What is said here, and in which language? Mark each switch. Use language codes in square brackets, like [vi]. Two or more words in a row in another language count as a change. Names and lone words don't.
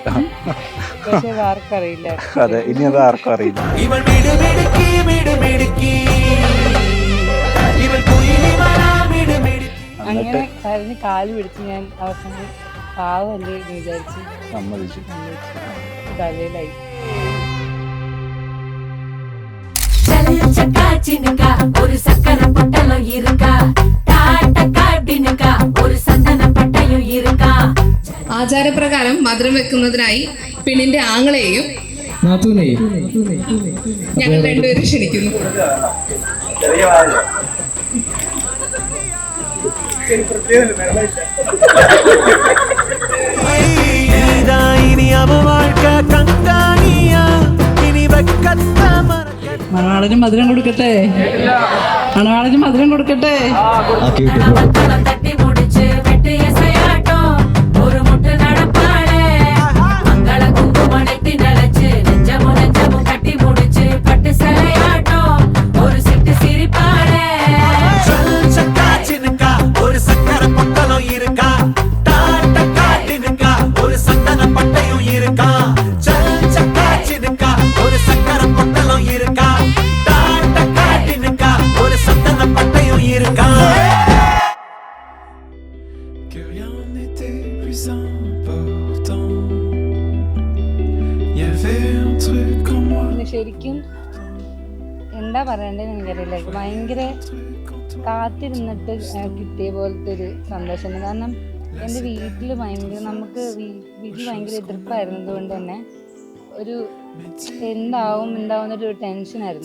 [ml] പക്ഷെ ആർക്കും അറിയില്ല. അതെ, ഇനി അത് ആർക്കും അറിയില്ല. അങ്ങനെ കരഞ്ഞ് കാല് പിടിച്ച് ഞാൻ അവസാനം പാവല്ലേ എന്ന് വിചാരിച്ച് സമ്മതിച്ചു. തലയിലായി. [ta] ஒரு சக்கர பொட்டலம் இருக்கா, டாட்ட காட்டினுக்கா ஒரு சந்தன பட்டையும் இருக்கா. [ml] ആചാരപ്രകാരം മധുരം വെക്കുന്നതിനായി പെണ്ണിന്റെ ആങ്ങളെയും ഞങ്ങൾ രണ്ടുപേരും ക്ഷണിക്കുന്നു. മണവാളനും മധുരം കൊടുക്കട്ടെ, മണവാളനും മധുരം കൊടുക്കട്ടെ. [ta] தட்டி முடிச்சு வெட்டு எசையாட்டம் ஒரு முட்டு நடப்பாளே, மங்கள குங்குமத்தை நினைச்சு நெஞ்சமும் கட்டி முடிச்சு பட்டு சிலையாட்டம் ஒரு சிட்டு சிரிப்பாளே. ஒரு சக்கர பொட்டலம் இருக்கா, டாட்ட காட்டினுக்கா ஒரு சந்தன பட்டையும் இருக்கா. ஒரு சக்கர பொட்டலம் இருக்கா, டாட்ட காட்டினுக்கா ஒரு சந்தன பட்டையும் இருக்கா. [fr] Que rien n'était plus important. Il y avait un truc en moi. [ml] ശരിക്കും എന്താ പറയണ്ടേന്ന് എനിക്കറിയില്ല. ഭയങ്കര കാത്തിരുന്നിട്ട് കിട്ടിയ പോലത്തെ ഒരു സന്തോഷമാണ്. കാരണം എൻ്റെ വീട്ടിൽ ഭയങ്കര വീട്ടിൽ ഭയങ്കര എതിർപ്പായിരുന്നത് കൊണ്ട് തന്നെ ഒരു എന്താവുന്നൊരു ടെൻഷനായിരുന്നു.